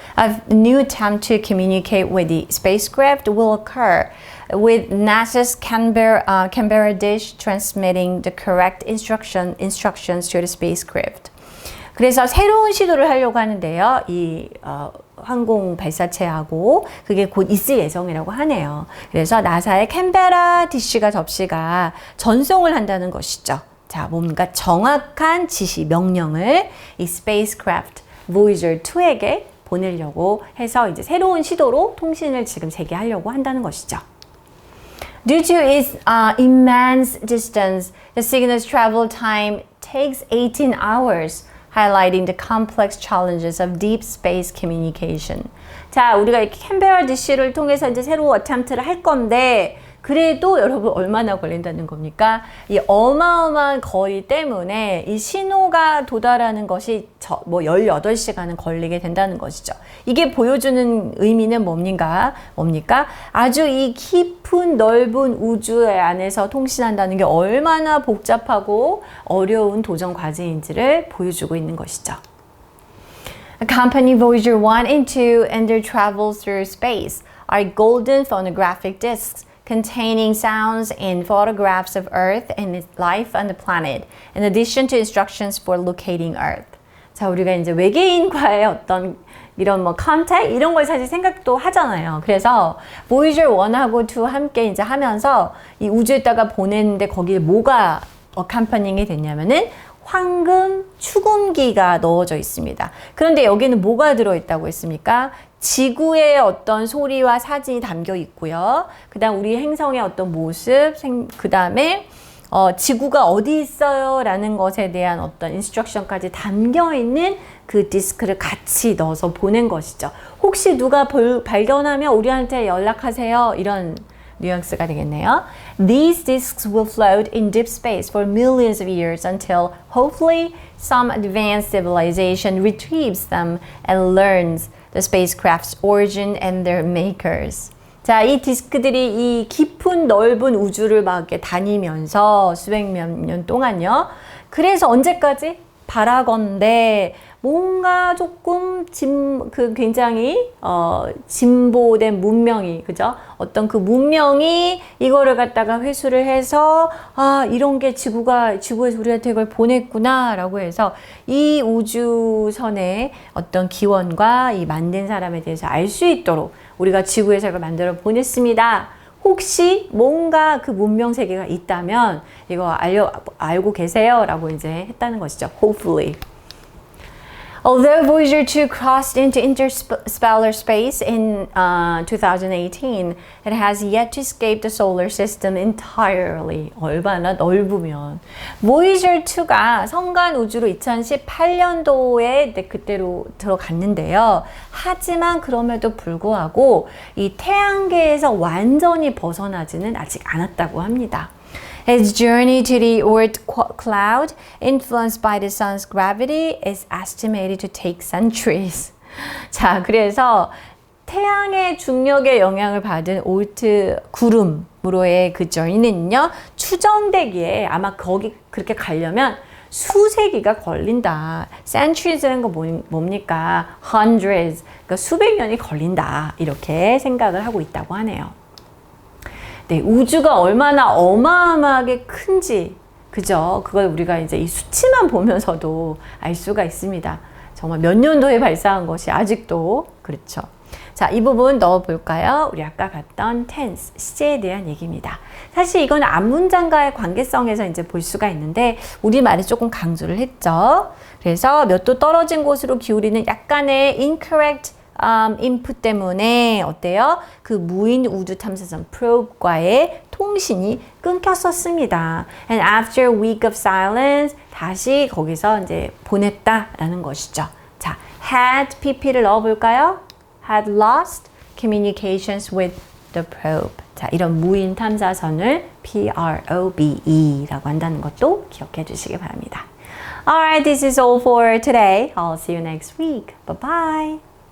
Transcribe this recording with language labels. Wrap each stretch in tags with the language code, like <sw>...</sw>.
<en>A new attempt to communicate with the spacecraft will occur, with NASA's Canberra dish transmitting the correct instructions to the spacecraft.</en> <ko>그래서 새로운 시도를 하려고 하는데요. 이 항공 발사체하고 그게 곧 있을 예정이라고 하네요. 그래서 나사의 캔베라 디시가 접시가 전송을 한다는 것이죠. 자, 뭔가 정확한 지시, 명령을 이 spacecraft Voyager 2에게 보내려고 해서 이제 새로운 시도로 통신을 지금 재개하려고 한다는 것이죠.</ko> <en>Due to its immense distance, the signal's travel time takes 18 hours. highlighting the complex challenges of deep space communication.</en> <ko>자, 우리가 이렇게 캔베라 디시를 통해서 이제 새로운 어템트를 할 건데, 그래도 여러분 얼마나 걸린다는 겁니까? 이 어마어마한 거리 때문에 이 신호가 도달하는 것이 18시간은 걸리게 된다는 것이죠. 이게 보여주는 의미는 뭡니까? 아주 이 깊은 넓은 우주 안에서 통신한다는 게 얼마나 복잡하고 어려운 도전 과제인지를 보여주고 있는 것이죠.</ko> <en>Accompanying Voyager 1 and 2 in their travels through space are golden phonographic discs containing sounds and photographs of Earth and its life on the planet, in addition to instructions for locating Earth.</en> <ko>자, 우리가 이제 외계인과의 어떤 이런 컨택 이런 걸 사실 생각도 하잖아요. 그래서 Voyager 1하고 2 함께 이제 하면서 이 우주에다가 보냈는데 거기에 뭐가 accompanying이 됐냐면은 황금 축음기가 넣어져 있습니다. 그런데 여기는 뭐가 들어있다고 했습니까? 지구의 어떤 소리와 사진이 담겨 있고요. 그 다음 우리 행성의 어떤 모습, 그 다음에 지구가 어디 있어요? 라는 것에 대한 어떤 인스트럭션까지 담겨 있는 그 디스크를 같이 넣어서 보낸 것이죠. 혹시 누가 발견하면 우리한테 연락하세요. 이런 뉘앙스가 되겠네요.</ko> <en>These disks will float in deep space for millions of years until hopefully some advanced civilization retrieves them and learns the spacecraft's origin and their makers.</en> <ko>자, 이 디스크들이 이 깊은 넓은 우주를 막 이렇게 다니면서 수백몇 년 동안요. 그래서 언제까지? 바라건대 뭔가 조금 굉장히 진보된 문명이, 그죠? 어떤 그 문명이 이거를 갖다가 회수를 해서 이런 게 지구에서 우리한테 이걸 보냈구나라고 해서 이 우주선의 어떤 기원과 이 만든 사람에 대해서 알 수 있도록 우리가 지구에서 이걸 만들어 보냈습니다. 혹시 뭔가 그 문명 세계가 있다면 이거 알고 계세요? 라고 이제 했다는 것이죠. Hopefully.</ko> <en>Although Voyager 2 crossed into interstellar space in 2018, it has yet to escape the solar system entirely.</en> <ko>얼마나 넓으면. Voyager 2가 성간 우주로 2018년도에 그때로 들어갔는데요. 하지만 그럼에도 불구하고 이 태양계에서 완전히 벗어나지는 아직 않았다고 합니다.</ko> <en>Its journey to the Oort cloud, influenced by the sun's gravity, is estimated to take centuries.</en> <ko>자, 그래서 태양의 중력의 영향을 받은 오르트 구름으로의 그 journey는요, 추정되기에 아마 거기 그렇게 가려면 수세기가 걸린다. centuries라는 거 뭡니까? hundreds, 그러니까 수백 년이 걸린다. 이렇게 생각을 하고 있다고 하네요. 네, 우주가 얼마나 어마어마하게 큰지, 그죠? 그걸 우리가 이제 이 수치만 보면서도 알 수가 있습니다. 정말 몇 년도에 발사한 것이 아직도 그렇죠. 자, 이 부분 넣어볼까요? 우리 아까 봤던 tense, 시제에 대한 얘기입니다. 사실 이건 앞문장과의 관계성에서 이제 볼 수가 있는데 우리말에 조금 강조를 했죠. 그래서 몇 도 떨어진 곳으로 기울이는 약간의 incorrect input 때문에 어때요? 그 무인 우주 탐사선 probe과의 통신이 끊겼었습니다.</ko> <en>And after a week of silence,</en> <ko>다시 거기서 이제 보냈다라는 것이죠. 자, had pp를 넣어볼까요?</ko> <en>Had lost communications with the probe.</en> <ko>자, 이런 무인 탐사선을 probe라고 한다는 것도 기억해 주시기 바랍니다.</ko> <en>Alright, this is all for today. I'll see you next week. Bye bye.</en>